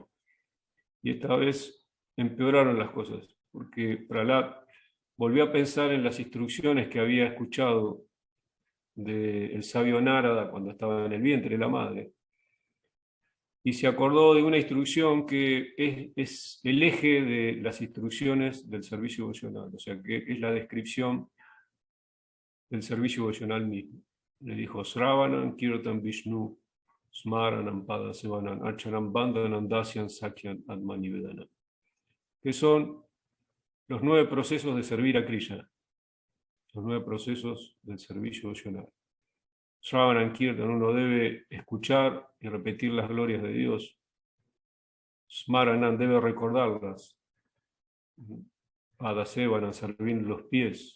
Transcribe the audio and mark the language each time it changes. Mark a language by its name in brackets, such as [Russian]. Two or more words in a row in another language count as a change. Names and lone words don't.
[Spanish] Y esta vez empeoraron las cosas, porque Prahlad volvió a pensar en las instrucciones que había escuchado del sabio Narada cuando estaba en el vientre de la madre. Y se acordó de una instrucción que es el eje de las instrucciones del servicio devocional, o sea, que es la descripción del servicio devocional mismo. Le dijo, [Sanskrit] श्रवणं, कीर्तनं विष्णोः, स्मरणं, पादसेवनं, अर्चनं, वन्दनं, दास्यं, सख्यं, आत्मनिवेदनम्, [Spanish] que son los 9 procesos de servir a Krishna, los 9 procesos del servicio devocional. [Sanskrit] श्रवणं कीर्तनं, [Spanish] uno debe escuchar y repetir las glorias de Dios. Smaranam debe recordarlas. Padasevanam, servir los pies.